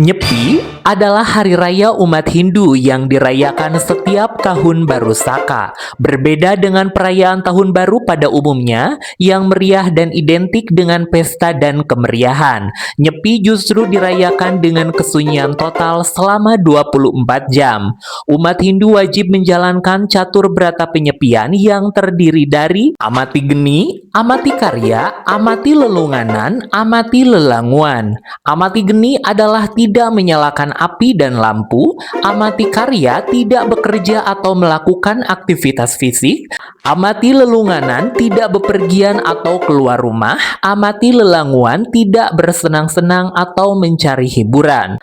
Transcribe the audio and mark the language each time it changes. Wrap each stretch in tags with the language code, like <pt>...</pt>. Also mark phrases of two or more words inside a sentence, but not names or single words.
<id>Nyepi adalah hari raya umat Hindu yang dirayakan setiap tahun baru Saka. Berbeda dengan perayaan tahun baru pada umumnya yang meriah dan identik dengan pesta dan kemeriahan. Nyepi justru dirayakan dengan kesunyian total selama 24 jam. Umat Hindu wajib menjalankan catur berata penyepian yang terdiri dari amati geni, amati karya, amati lelunganan, amati lelanguan. Amati geni adalah tidak menyalakan api dan lampu. Amati karya tidak bekerja atau melakukan aktivitas fisik. Amati lelunganan tidak bepergian atau keluar rumah. Amati lelanguan tidak bersenang-senang atau mencari hiburan.</id>